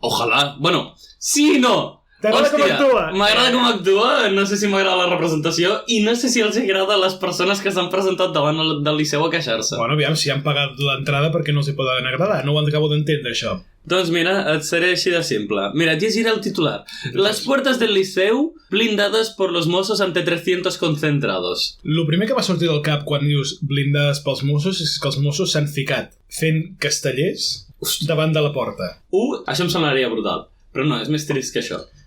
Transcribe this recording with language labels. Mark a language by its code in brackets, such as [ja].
[ca] Ojalà. Bueno, sí i no. T'agrada com actua? M'agrada com actua, no sé si m'agrada la representació i no sé si els agrada les persones que s'han presentat davant del Liceu a queixar-se. Bueno, aviam, si han pagat l'entrada perquè no s'hi poden agradar. No ho acabo d'entendre, això. Doncs mira, et seré així de simple. Mira, et llegiré el titular. [es] Las puertas del Liceu blindadas por los Mossos ante 300 concentrados. [ca] Lo primer que m'ha sortit del cap quan dius blindades pels Mossos és que els Mossos s'han ficat fent castellers davant de la porta. Això em semblaria brutal. Però no, és més trist que això.